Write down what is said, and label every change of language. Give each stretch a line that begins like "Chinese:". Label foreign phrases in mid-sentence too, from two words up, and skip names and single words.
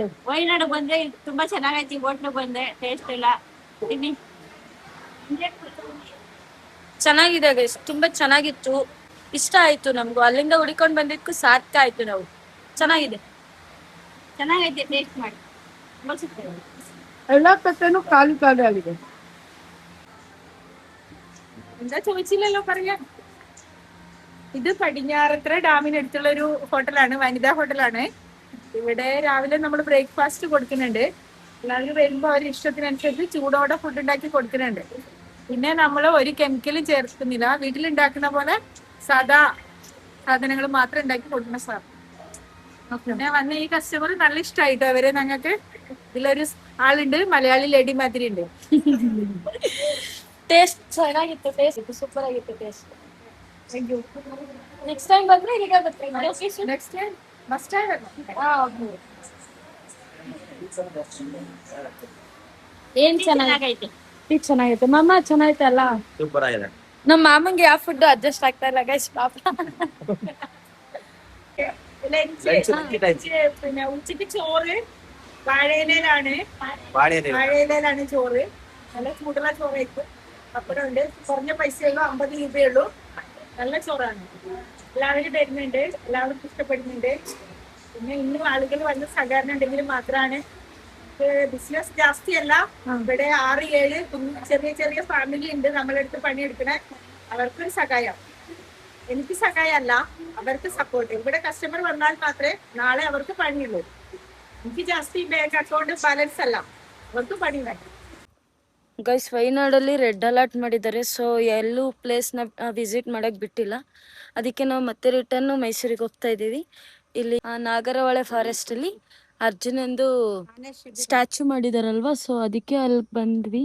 Kannada: ವಯನಾಡು ಬಂದ್ರೆ ತುಂಬಾ ಚೆನ್ನಾಗೈತಿ. ಹೋಟ್ಲು ಬಂದೆ, ಟೇಸ್ಟ್ ಇಲ್ಲ. ಇನಿ ಚೆನ್ನಾಗಿದೆ ಗೈಸ್, ತುಂಬಾ ಚೆನ್ನಾಗಿತ್ತು. ಇಷ್ಟ ಆಯ್ತು ನಮ್ಗೂ. ಅಲ್ಲಿಂದ ಹುಡ್ಕೊಂಡ್ ಬಂದಿದ್ಕು ಸಾರ್ಥಕ ಆಯ್ತು. ನಾವು ಚೆನ್ನಾಗಿದೆ, ಚೆನ್ನಾಗೈತಿ. ಟೇಸ್ಟ್ ಮಾಡಿ. ಎಲ್ಲಾ ಕಟ್ಟೆನೂ ಖಾಲಿ ಆಗಿದೆ.
Malayalam: എന്താ ചോദിച്ചില്ലല്ലോ പറയാ. ഇത് പടിഞ്ഞാറത്ര ഡാമിനടുത്തുള്ള ഒരു ഹോട്ടലാണ്, വനിതാ ഹോട്ടലാണ്. ഇവിടെ രാവിലെ നമ്മൾ ബ്രേക്ക്ഫാസ്റ്റ് കൊടുക്കുന്നുണ്ട്. എല്ലാവരും വരുമ്പോ അവർ ഇഷ്ടത്തിനനുസരിച്ച് ചൂടോടെ ഫുഡ് ഉണ്ടാക്കി കൊടുക്കുന്നുണ്ട്. പിന്നെ നമ്മൾ ഒരു കെമിക്കലും ചേർക്കുന്നില്ല. വീട്ടിലുണ്ടാക്കുന്ന പോലെ സാധാ സാധനങ്ങൾ മാത്രം ഉണ്ടാക്കി കൊടുക്കുന്ന സാധനം. പിന്നെ വന്ന ഈ കസ്റ്റമർ നല്ല ഇഷ്ടമായിട്ടോ അവരെ. ഞങ്ങൾക്ക് ഇതിലൊരു ആളുണ്ട്, മലയാളി ലേഡി മാതിരി ഉണ്ട്.
Kannada: ಟೇಸ್ಟ್ ಚೆನ್ನಾಗಿತ್ತು,
English: taste super
Kannada: ಆಗಿತ್ತು ಟೇಸ್ಟ್.
English: next time
Kannada: ಬಂದ್ರೆ ಇಲ್ಲಿಗೆ ಬರ್ತೀವಿ.
English: Next time must time.
Kannada: ಏನ್ ಚೆನ್ನಾಗೈತೆ, ಟೀ ಚೆನ್ನಾಗೈತೆ. ಮಾಮ ಚೆನ್ನಾಗೈತಲ್ಲ,
Malayalam: സൂപ്പർ ആയത്.
Kannada: ನಮ್ಮ മാമಂಗೆ ಯಾವ ಫುಡ್ ಅಡ್ಜಸ್ಟ್ ಆಗ್ತಾ ಇಲ್ಲ ಗೈಸ್, ಪಾಪ.
Malayalam: പിന്നെ ഉച്ചക്ക് ചോറ് വാഴയിലാണ്. വാഴയിലാണ് ചോറ്. നല്ല ചൂടുള്ള ചോറായിരിക്കും. പപ്പടമുണ്ട്. കുറഞ്ഞ പൈസയുള്ളൂ, 50 രൂപയുള്ളൂ. നല്ല ചോറാണ്. എല്ലാവരും തരുന്നുണ്ട്, എല്ലാവർക്കും ഇഷ്ടപ്പെടുന്നുണ്ട്. പിന്നെ ഇന്നും ആളുകൾ വന്ന് സഹകരണം ഉണ്ടെങ്കിൽ മാത്രമാണ്. ബിസിനസ് ജാസ്തിയല്ല. ഇവിടെ 6-7 ചെറിയ ചെറിയ ഫാമിലി ഉണ്ട് നമ്മളെ അടുത്ത് പണിയെടുക്കണേ. അവർക്കൊരു സഹായം. എനിക്ക് സഹായമല്ല, അവർക്ക് സപ്പോർട്ട്. ഇവിടെ കസ്റ്റമർ വന്നാൽ മാത്രമേ നാളെ അവർക്ക് പണിയുള്ളൂ. എനിക്ക് ജാസ്തി
English: bank account balance
Kannada: ಅಲ್ಲ, ಅವತ್ತು ಪಡಿ ಮಾಡಿ. ಗೈಸ್ ವಯನಾಡಲ್ಲಿ
English: red alert
Kannada: ಮಾಡಿದ್ದಾರೆ. ಸೊ ಎಲ್ಲೂ ಪ್ಲೇಸ್ನ ವಿಸಿಟ್ ಮಾಡಕ್ ಬಿಟ್ಟಿಲ್ಲ. ಅದಕ್ಕೆ ನಾವು ಮತ್ತೆ ರಿಟರ್ನ್ ಮೈಸೂರಿಗೆ ಹೋಗ್ತಾ ಇದ್ದೀವಿ. ಇಲ್ಲಿ ನಾಗರಹೊಳೆ ಫಾರೆಸ್ಟ್ ಅಲ್ಲಿ ಅರ್ಜುನಂದು ಸ್ಟ್ಯಾಚು ಮಾಡಿದಾರಲ್ವಾ, ಸೊ ಅದಕ್ಕೆ ಅಲ್ಲಿ ಬಂದ್ವಿ.